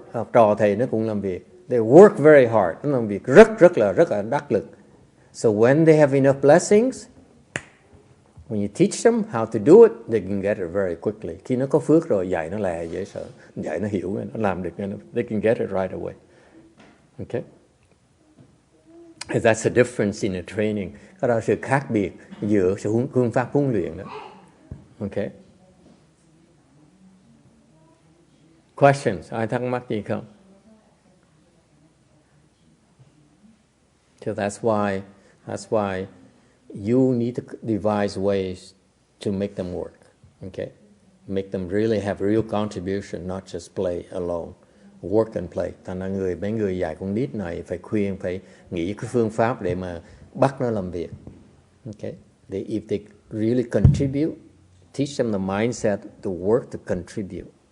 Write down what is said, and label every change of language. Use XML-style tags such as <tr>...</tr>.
<vi>Học trò thầy nó cũng làm việc.</vi> <en>They work very hard.</en> <vi>Nó làm việc rất là đắc lực.</vi> <en>So when they have enough blessings, when you teach them how to do it, they can get it very quickly.</en> <vi>Khi nó có phước rồi, dạy nó lẹ dễ sợ. Dạy nó hiểu, nó làm được.</vi> <en>They can get it right away. Okay? And that's the difference in the training.</en> <vi>Đó là sự khác biệt giữa phương pháp huấn luyện đó. Okay?</vi> <en>Questions?</en> <vi>Ai thắc mắc gì không?</vi> <en>So that's why you need to devise ways to make them work. Okay, make them really have real contribution, not just play alone. Work and play.</en> <vi>Thành ra mấy người dạy con nít này phải khuyên, phải nghĩ cái phương pháp để mà bắt nó làm việc.</vi> <en>Okay, if they really contribute, teach them the mindset to work to contribute.</en>